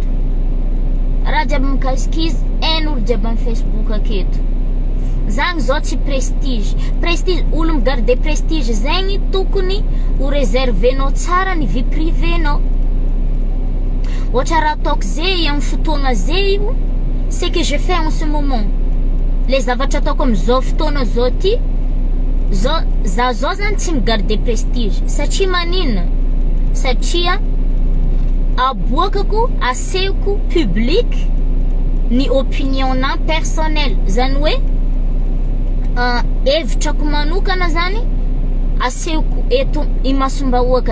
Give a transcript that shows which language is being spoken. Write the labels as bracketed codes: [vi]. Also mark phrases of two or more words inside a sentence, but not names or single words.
[mg] Raha jiaby mikasika izy hain'olo jiaby am Facebook aketo. Zany zao tsy prestige. Prestige, olo migarde prestige zegny tokony ho réservenao tsara ny vie privénao. Ohatra raha ataoko zay am fotoagna zay io, [fr] c'est que je fais en ce moment. [mg] Le zavatra ataoko am'zao fotoana zao ty, zao zany tsy migarde prestige. Satria maninona? Satria aboakako, asehoko public ny [fr] opinionna personnel. [mg] Zany hoe hevitrako manokana zany asehoko eto imasombahoaka.